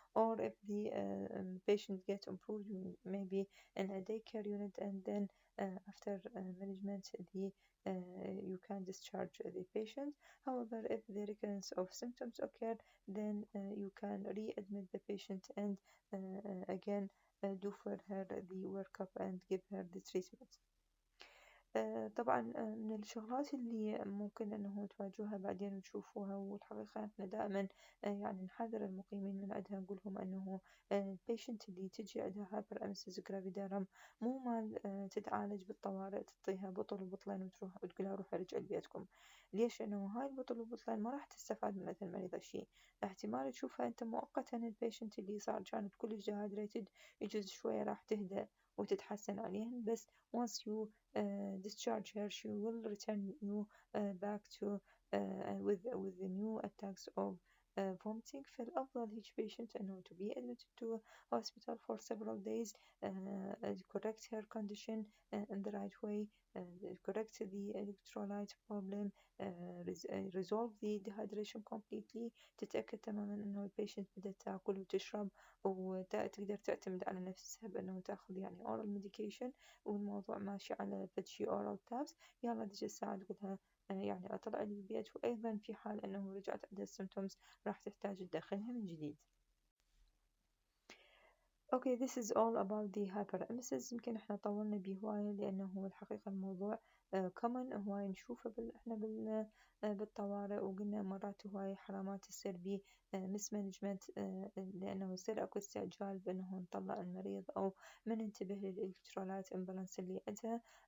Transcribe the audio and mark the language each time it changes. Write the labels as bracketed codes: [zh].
[en] Or if the patient gets improved, you may be in a daycare unit, and then after management you can discharge the patient. However, if the recurrence of symptoms occur, then you can readmit the patient and again do for her the workup and give her the treatment. [ar] طبعا من الشغلات اللي ممكن أنه تواجهها بعدين وتشوفوها، والحقيقة إحنا دائما يعني نحذر المقيمين من عندها، نقولهم أنه البيشنت اللي تجي عندها hyperemesis gravidarum مو مال تتعالج بالطوارئ تعطيها بطل وبطلين وتروح وتقولها روحي رجعي لبيتكم. ليش؟ أنه هاي البطل وبطلين ما راح تستفاد من عند المريضة شيء. احتمال تشوفها أنت مؤقتا البيشنت اللي صار كانت كلش dehydrated يجوز شوية راح تهدى وتتحسن عليهم، بس [en] once you discharge her she will return you back to with the new attacks of vomiting. فالأفضل each patient أنه to be admitted to hospital for several days, correct her condition in the right way, correct the electrolyte problem, resolve the dehydration completely، [ar] تتأكد تماما أنه البيشنت بدأت تأكل وتشرب وتقدر تعتمد على نفسها بأنه تأخذ يعني oral medication والموضوع ماشي على بدشي [en] oral tabs. [ar] يلا دج الساعة تقولها يعني أطلع لي البيت. وأيضا في حال أنه رجعت عندها symptoms راح تحتاج تدخلها من جديد. [en] Okay, this is all about the hyperemesis. [ar] يمكن احنا طولنا بهواية لأنه الحقيقة الموضوع common هواية نشوفه احنا بالطوارئ. وقلنا مرات هواي حرامات تصير بي مس مانجمنت، لأنه يصير أكو استعجال بأنه نطلع المريض أو ما ننتبه للإلكترولات إمبالانس اللي عندها.